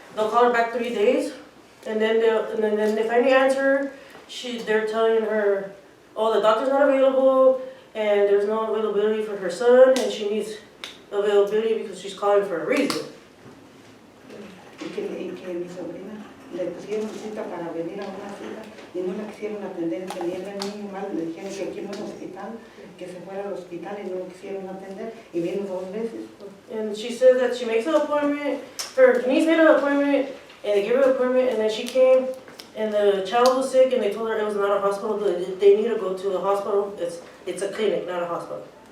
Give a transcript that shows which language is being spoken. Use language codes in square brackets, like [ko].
[en] They'll call her back 3 days, and then they finally answer. They're telling her, oh, the doctor's not available, and there's no availability for her son, and she needs availability because she's calling for a reason. [es] Y que mi sobrina le pusieron cita para venir a una cita y no la quisieron atender, tenía el niño mal, le dijeron que aquí no es hospital, que se fuera al hospital, y no lo quisieron atender, y vino 2 veces. [en] And she said that she makes an appointment, her niece made an appointment, and they gave her an appointment, and then she came, and the child was sick, and they told her it was not a hospital, they need to go to a hospital. It's a clinic, not a hospital.